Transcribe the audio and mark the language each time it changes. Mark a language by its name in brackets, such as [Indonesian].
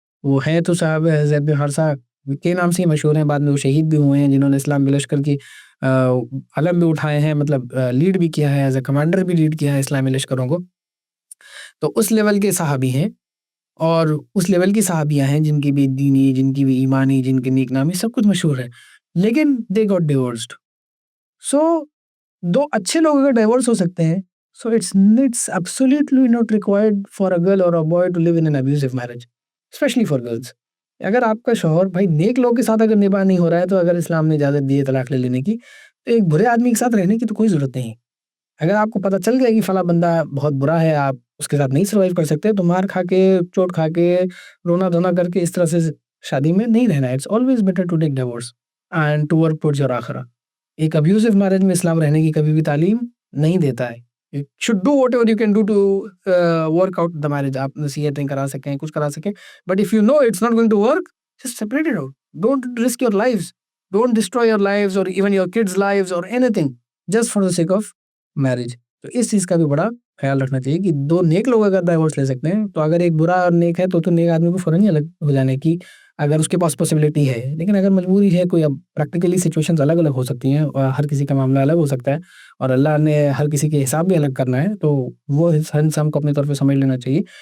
[Urdu] وہ ہیں تو صاحب زید بن حارثہ کے نام سے ہی مشہور ہیں, بعد میں وہ شہید بھی ہوئے ہیں, جنہوں نے اسلام کے لشکر کی علم بھی اٹھائے ہیں, مطلب لیڈ بھی کیا ہے, [English] as a commander [Urdu] بھی لیڈ کیا ہے اسلامی لشکروں کو. تو اس لیول کے صحابی ہیں, اور اس لیول کی صحابیاں ہیں جن کی بھی دینی, جن کی بھی ایمانی, جن کی نیک نامی سب کچھ مشہور ہے, لیکن [English] They got divorced. [Urdu] سو دو اچھے لوگ اگر ڈائیورس ہو سکتے ہیں, [English] So it's absolutely not required for a girl or a boy to live in an abusive marriage, especially for girls. [Urdu] اگر آپ کا شوہر بھائی نیک لوگ کے ساتھ اگر نباہ نہیں ہو رہا ہے, تو اگر اسلام نے اجازت دی ہے طلاق لے لینے کی, تو ایک برے آدمی کے ساتھ رہنے کی تو کوئی ضرورت نہیں. اگر آپ کو پتہ چل گیا کہ فلاں بندہ بہت برا ہے, آپ اس کے ساتھ نہیں سروائیو کر سکتے, تو مار کھا کے, چوٹ کھا کے, رونا دھونا کر کے اس طرح سے شادی میں نہیں رہنا ہے. [English] It's always better to take divorce and to work towards your آخرہ. [Urdu] ایک ابیوزو میرج میں اسلام رہنے کی کبھی بھی تعلیم نہیں دیتا ہے. [English] You should do whatever you can do to work out the marriage. [Urdu] آپ نصیحتیں کرا سکیں, [English] کچھ کرا سکیں, but if you know it's not going to work, just separate it out. Don't risk your lives. Don't destroy your lives or even your kids' lives or anything just for the sake of marriage. [Urdu] تو اس چیز کا بھی بڑا خیال رکھنا چاہیے کہ دو نیک لوگ اگر ڈائیورس لے سکتے ہیں, تو اگر ایک برا اور نیک ہے تو نیک آدمی کو فوراً ہی الگ ہو جانے کی اگر اس کے پاس پاسبلٹی ہے. لیکن اگر مجبوری ہے کوئی, اب پریکٹیکلی سچویشنز الگ الگ ہو سکتی ہیں, اور ہر کسی کا معاملہ الگ ہو سکتا ہے, اور اللہ نے ہر کسی کے حساب بھی الگ کرنا ہے, تو وہ ہر انسان کو اپنی طرف سے سمجھ لینا چاہیے.